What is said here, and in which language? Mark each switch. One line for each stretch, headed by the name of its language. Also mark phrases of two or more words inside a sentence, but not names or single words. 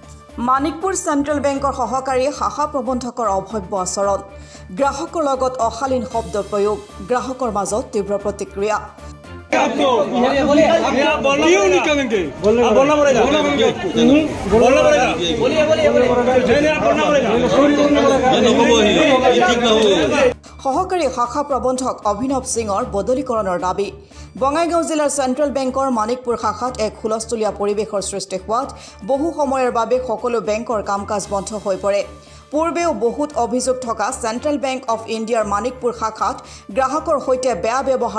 Assamese: মানিকপুৰ চেণ্ট্ৰেল বেংকৰ সহকাৰী শাখা প্ৰবন্ধকৰ অভব্য আচৰণ গ্ৰাহকৰ লগত অশালীন শব্দ প্ৰয়োগ গ্ৰাহকৰ মাজত তীব্ৰ প্ৰতিক্ৰিয়া
Hindi: क्यों नहीं करेंगे? बोलना पड़ेगा।
Assamese: সহকাৰী শাখা প্ৰবন্ধক অভিনৱ সিঙৰ বদলীকৰণৰ দাবী বঙাইগাঁও জিলাৰ চেণ্ট্ৰেল বেংকৰ মানিকপুৰ শাখাত এক হুলস্থুলীয়া পৰিৱেশৰ সৃষ্টি হোৱাত বহু সময়ৰ বাবে সকলো বেংকৰ কাম-কাজ বন্ধ হৈ পৰে পূৰ্বেও বহুত অভিযোগ থকা চেণ্ট্ৰেল বেংক অফ ইণ্ডিয়াৰ মানিকপুৰ শাখাত গ্ৰাহকৰ সৈতে বেয়া ব্যৱহাৰ